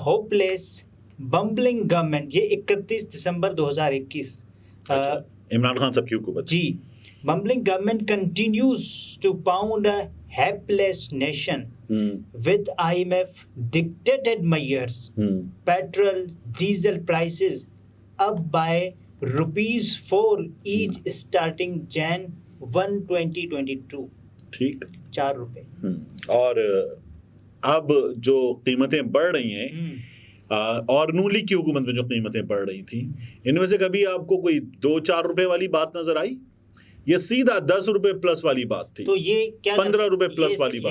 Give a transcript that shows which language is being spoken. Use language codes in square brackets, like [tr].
[en] hopeless bumbling government, یہ 31 دسمبر 2021، [ur] عمران خان صاحب کی حکومت۔ [en] جی، bumbling government continues to pound a helpless nation with IMF dictated measures. Petrol, diesel prices up by ₹4 each starting Jan 1, 2022. [ur] ٹھیک، 4 روپے۔ اور اب جو قیمتیں بڑھ رہی ہیں، اور نون لیگ کی حکومت میں جو قیمتیں بڑھ رہی تھیں، ان میں سے کبھی آپ کو کوئی 2-4 روپے والی بات نظر آئی؟ یہ سیدھا 10 روپے پلس والی بات تھی، تو یہ کیا 15 روپے پلس والی بات